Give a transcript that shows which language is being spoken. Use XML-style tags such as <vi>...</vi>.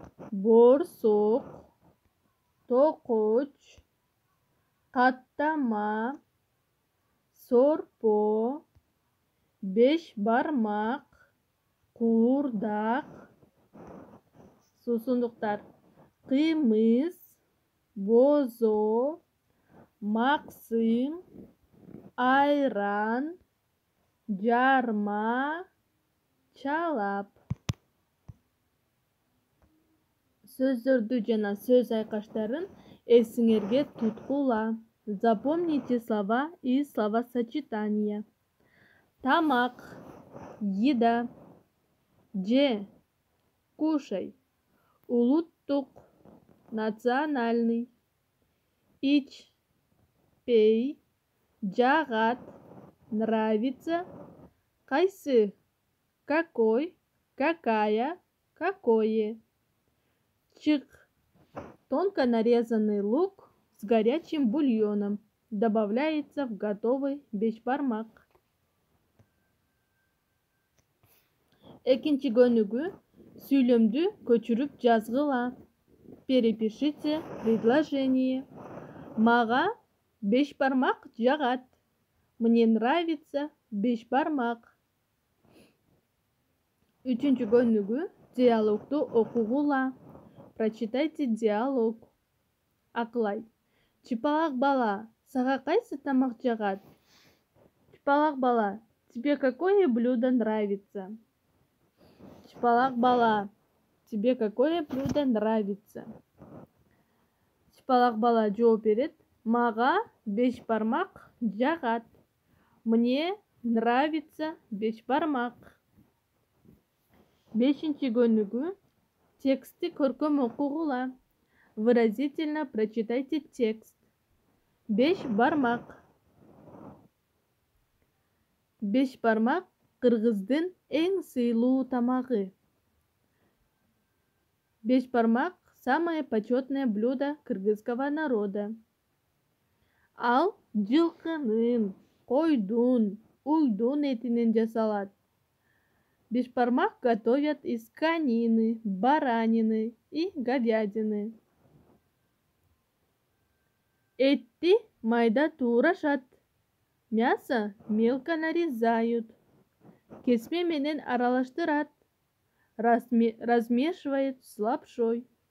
<ky>Боорсок, токоч, каттама, сорпо, беш бармак, куурдак, суусундуктар, кымыз, бозо, максым, айран, жарма, чалап. Сөздөрдү жана сөз айкаштарын эсиңерге туткула.</ky> <ru>Запомните слова и словосочетания.</ru> <ky>Тамак,</ky> <ru>еда,</ru> <ky>же,</ky> <ru>кушай.</ru> <ky>Улуттук,</ky> <ru>национальный.</ru> <ky>Ич,</ky> <ru>пей,</ru> <ky>жагат,</ky> <ru>нравится.</ru> <ky>Кайсы,</ky> <ru>какой, какая, какое. Чик, тонко нарезанный лук с горячим бульоном. Добавляется в готовый бешбармак.</ru> <ky>Экинчи көнүгү сүйлөмдү көчүрүп жазгыла.</ky> <ru>Перепишите предложение.</ru> <ky>Мага бешбармак жагат.</ky> <ru>Мне нравится бешбармак.</ru> <ky>Үчүнчү көнүгү диалогду окугула.</ky> <ru>Прочитайте диалог.</ru> <ky>Акылай. Чыпалак бала, сага кайсы тамак жагат?</ky> <ru>Чыпалак бала, тебе какое блюдо нравится? Чыпалак бала, тебе какое блюдо нравится?</ru> <ky>Чыпалак бала жооп берет. Мага бешбармак жагат.</ky> <ru>Мне нравится бешбармак.</ru> <ky>Бешинчи көнүгү тексти көркөм окугула.</ky> <ru>Выразительно прочитайте текст.</ru> <ky>Бешбармак. Бешбармак кыргыздын эң сыйлуу тамагы.</ky> <ru>Бешбармак – самое почетное блюдо кыргызского народа.</ru> <ky>Ал жылкынын, койдун, уйдун этинен жасалат.</ky> <ru>Бешбармак готовят из конины, баранины и говядины.</ru> <ky>Этти майда туурашат.</ky> <ru>Мясо мелко нарезают.</ru> <ky>Кесме менен аралаштырат.</ky> <ru>Размешивают с лапшой.</ru>